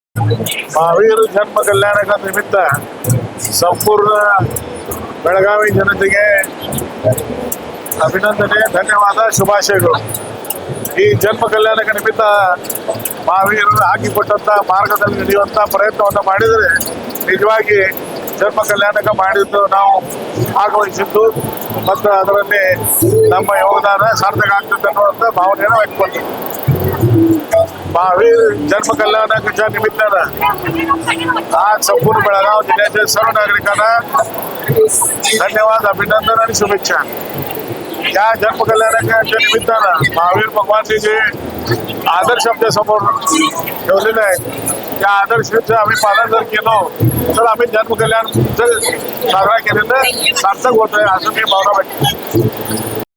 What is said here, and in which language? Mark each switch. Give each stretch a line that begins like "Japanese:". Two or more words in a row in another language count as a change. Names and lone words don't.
Kannada: ಮಹಾವೀರ ಜನ್ಮ ಕಲ್ಯಾಣಕ ನಿಮಿತ್ತ ಸಂಪೂರ್ಣ ಬೆಳಗಾವಿ ಜನತೆಗೆ ಅಭಿನಂದನೆ, ಧನ್ಯವಾದ, ಶುಭಾಶಯಗಳು. ಈ ಜನ್ಮ ಕಲ್ಯಾಣಕ ನಿಮಿತ್ತ ಮಹಾವೀರರು ಹಾಕಿಕೊಟ್ಟಂತ ಮಾರ್ಗದಲ್ಲಿ ನಡೆಯುವಂತ ಪ್ರಯತ್ನವನ್ನು ಮಾಡಿದರೆ ನಿಜವಾಗಿ ಜನ್ಮ ಕಲ್ಯಾಣಕ ಮಾಡಿದ್ದು ನಾವು ಭಾಗವಹಿಸಿದ್ದು ಮತ್ತು ಅದರಲ್ಲಿ ನಮ್ಮ ಯೋಗದಾನ ಸಾರ್ಥಕ ಆಗ್ತದೆ ಅನ್ನುವಂಥ ಭಾವನೆಯನ್ನು ವ್ಯಕ್ತಪಡಿಸಿದ್ದು.
Marathi: महावीर जन्म कल्याणाच्या निमित्तानं आज संपूर्ण बेळगाव जिल्ह्यातील सर्व नागरिकांना धन्यवाद, अभिनंदन आणि शुभेच्छा. या जन्म कल्याणाच्या निमित्तानं महावीर भगवानचे जे आदर्श आमच्या समोर ठेवलेले आहेत त्या आदर्शाचं आम्ही पालन जर केलं तर आम्ही जन्म कल्याण साजरा केलेलं सार्थक होतोय असं मी भावना व्यक्त